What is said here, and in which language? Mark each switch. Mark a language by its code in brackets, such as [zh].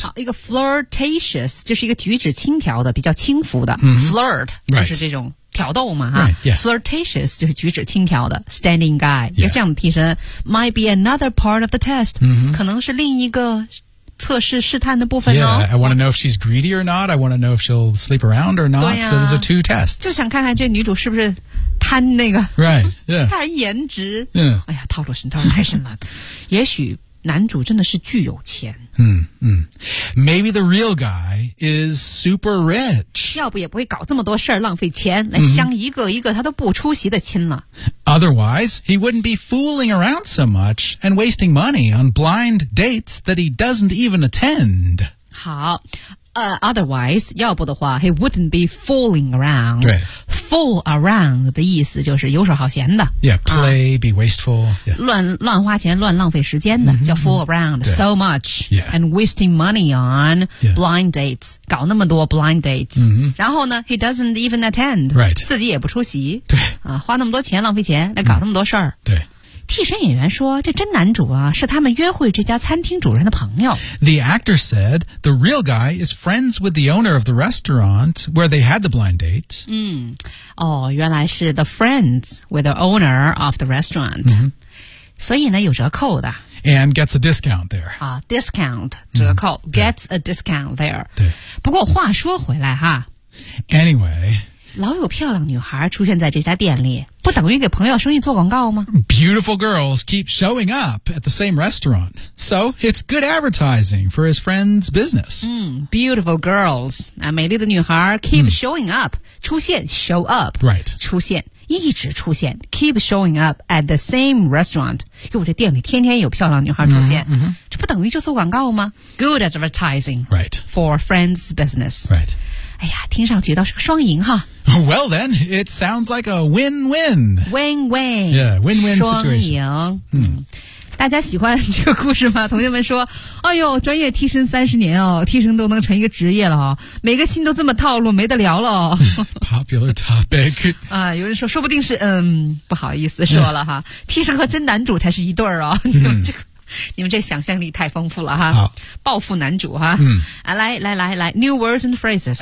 [zh] 好一个 flirtatious, 就是一个举止轻佻的比较轻浮的。 [en] Mm-hmm. [zh] Flirt, 就是这种。 [en] Right. [zh] 挑逗嘛、 [en] right, yeah. [zh] Flirtatious 就是举止轻佻的 [en] Standing guy [zh] 一个、 [en] yeah. [zh] 这样的替身 [en] Might be another part of the test、 mm-hmm. [zh] 可能是另一个测试试探的部分哦 [en] yeah, I want to know if she's greedy or not I want to know if she'll sleep around or not、 [zh] 啊、 [en] So those are two tests [zh] 就想看看这女主是不是贪那个 [en] Right、yeah. [zh] 贪颜值、 [en] yeah. [zh] 哎呀套路深套路太深了也许男主真的是巨有钱。 [en] 嗯嗯 ，Maybe the real guy is super rich. [zh] 要不也不会搞这么多事儿，浪费钱来相一个一个他都不出席的亲了。 [en] Otherwise, he wouldn't be fooling around so much and wasting money on blind dates that he doesn't even attend. 好。Otherwise, [zh] 要不的话 [en] he wouldn't be fooling around. [zh] 对 Fool around 的意思就是游手好闲的 [en] Yeah, play,、be wasteful、yeah. [zh] 乱花钱乱浪费时间的、mm-hmm, 叫 [en] fool around、 [zh] mm-hmm. [en] so much、 yeah. and wasting money on、yeah. blind dates [zh] 搞那么多 [en] blind dates、 mm-hmm. [zh] 然后呢 [en] he doesn't even attend、 right. [zh] 自己也不出席对、花那么多钱浪费钱来搞那么多事儿、对替身演员说这真男主啊是他们约会这家餐厅主人的朋友。 [en] The actor said, the real guy is friends with the owner of the restaurant where they had the blind date. [zh] 嗯哦原来是 [en] the friends with the owner of the restaurant.、 Mm-hmm. [zh] 所以呢有折扣的。 [en] And gets a discount there. 啊 discount, 折扣、mm-hmm. gets a discount there. [zh] 对。不过话说回来哈。 [en] Anyway, [zh] 老有漂亮女孩出现在这家店里。不等于给朋友生意做广告吗 [en] Beautiful girls keep showing up at the same restaurant. So it's good advertising for his friend's business.、 Mm, beautiful girls. [zh] 美丽的女孩 [en] keep showing up. 出现 show up. Right. [zh] 出现一直出现 [en] keep showing up at the same restaurant. [zh] 因为这店里天天有漂亮女孩出现、 [en] mm-hmm. [zh] 这不等于就做广告吗 [en] Good advertising、 right. for friend's business. Right. [zh] 哎呀听上去倒是个双赢哈。 [en] Well then, it sounds like a win-win. Win-win. Yeah, win-win situation. [zh] 双赢。嗯。大家喜欢这个故事吗同学们说哎呦专业替身三十年哦替身都能成一个职业了哦每个星都这么套路没得聊了哦。 [en] Popular topic. [zh] 啊有人说说不定是嗯不好意思说了哈。替身和真男主才是一对儿哦。你们这想象力太丰富了哈暴富男主哈、来来来来 [en] New words and phrases